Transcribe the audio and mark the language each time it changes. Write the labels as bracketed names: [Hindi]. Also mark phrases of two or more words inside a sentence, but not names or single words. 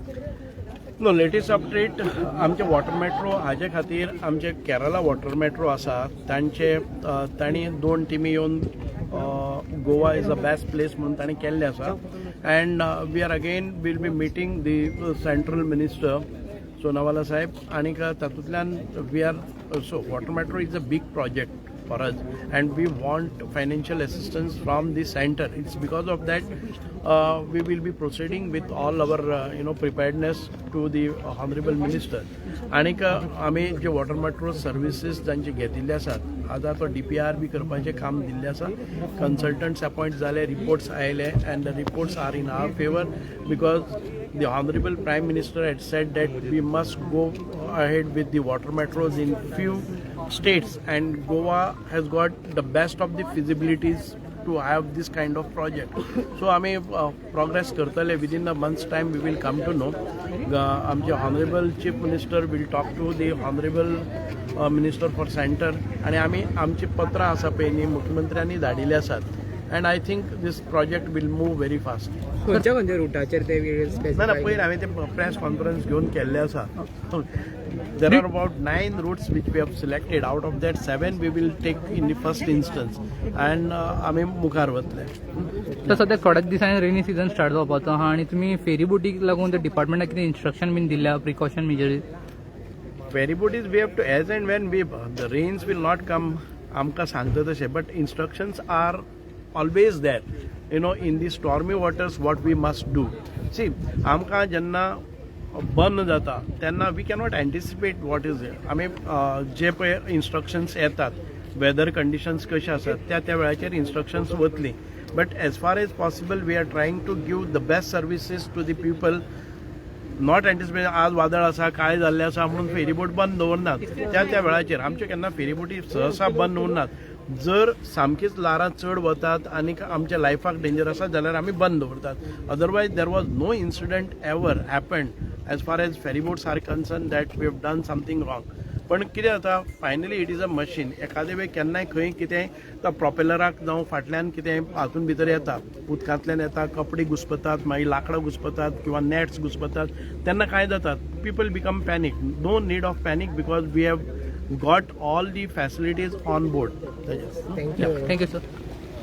[English] no latest update [Konkani] आमचे वॉटर मेट्रो हाजे खातीर आमचे केरला वॉटर मेट्रो आसा तांणी 2 टिमी येवन [English] Goa is a best place [Konkani] म्हणून तांणी केल्ले आसा [English] and we are again will be meeting the central minister Sonawala saheb [Konkani] आनी तातूंतल्यान [English] we are so water metro is a big project for us and we want financial assistance from the center. It's because of that we will be proceeding with all our preparedness to the honorable minister. [Konkani] आणि आमी जे वॉटर मेट्रो सर्विसीस जांचे घेतिल्ले आसात आतां तो DPR बी करपाचें काम दिल्लें आसा. कन्सल्टंट्स अपॉयंट जाले, रिपोर्ट्स आयले [English] and the reports are in our favor because the honorable prime minister had said that we must go ahead with the water metros in few states and Goa has got the best of the feasibilities to have this kind of project. So [Konkani] आमी progress करतले [English] within a month's time we will come to know. आमचे honorable chief minister will talk to the honorable minister for center [Konkani] आणि आमी आमची पत्रां आसा पळय न्ही मुख्यमंत्र्यांनी धाडिल्ली आसात [English] and I think this project will move very fast. [Konkani] खंयच्या रुटाचेर ते ना पयर हांवें ते प्रेस कॉन्फरन्स घेवन केल्ले आसा. [English] There are about 9 routes which we have selected. Out of that 7 we will take in the first instance and [Konkani] आमी मुखार वतले. तर सध्या थोड्याच दिसांनी [English] rainy season start [Konkani] जावपाचो आहा आणि तुम्ही फेरी बोटीक लागून त्या डिपार्टमेंटाक कितें इन्स्ट्रक्शन बीन दिल्या [English] precaution measures? Ferry boats we have to as and when the rains will not come [Konkani] आमकां सांगता तशें [English] but instructions are always there in the stormy waters what we must do. See [Konkani] आमकां जेन्ना बंद जाता तेन्ना [English] we cannot anticipate what is [Konkani] आमी जे पळय इन्स्ट्रक्शन्स येतात वेदर कंडिशन्स कशे आसात त्या वेळाचेर इन्स्ट्रक्शन्स वतली [English] but as far as possible we are trying to give the best services to the people. not anticipate [Konkani] आज वादळ आसा काय जाल्लें आसा म्हणून फेरीबोट बंद दवरनात त्या वेळाचेर आमचे केन्ना फेरीबोटी सहसा बंद उरनात. जर सामकीच लारां चड वतात आनी आमच्या लायफाक डेंजर आसा जाल्यार आमी बंद दवरतात. [English] Otherwise there was no incident ever happened as far as ferryboats are concern that we have done something wrong. [Konkani] पण कितें जाता [English] finally it is a machine. [Konkani] एखादे वेळ केन्नाय खंय कितें तो प्रोपेलराक जावं फाटल्यान कितें हातून भितर येता उदकांतल्यान येता कपडे घुस्पतात मागीर लांकडां घुस्पतात किंवा नेट्स घुस्पतात तेन्ना काय जातात [English] people become panic. no need of panic because we have got all the facilities on board. Thank you. Thank you, sir.